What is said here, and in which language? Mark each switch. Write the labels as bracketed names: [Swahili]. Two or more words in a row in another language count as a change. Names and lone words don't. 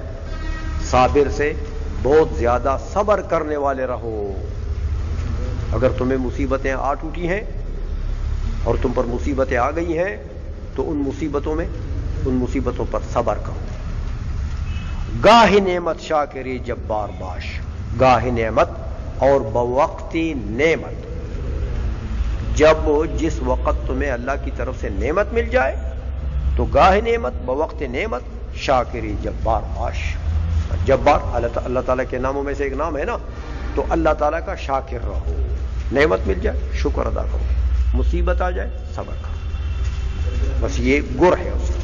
[Urdu] صابر سے بہت زیادہ صبر کرنے والے رہو. اگر تمہیں مصیبتیں آ ٹوٹی ہیں اور تم پر مصیبتیں آ گئی ہیں تو ان مصیبتوں پر صبر کرو. [Persian] گاہ نعمت شاکری جبار باش. [Urdu] گاہ نعمت اور بوقت نعمت، جب جس وقت تمہیں اللہ کی طرف سے نعمت مل جائے تو گاہ نعمت بوقت نعمت [Persian] شاکری جبار باش. [Urdu] جبار اللہ تعالیٰ کے ناموں میں سے ایک نام ہے نا، تو اللہ تعالیٰ کا شاکر رہو. نعمت مل جائے شکر ادا کرو، مصیبت آ جائے صبر کرو. بس یہ گر ہے.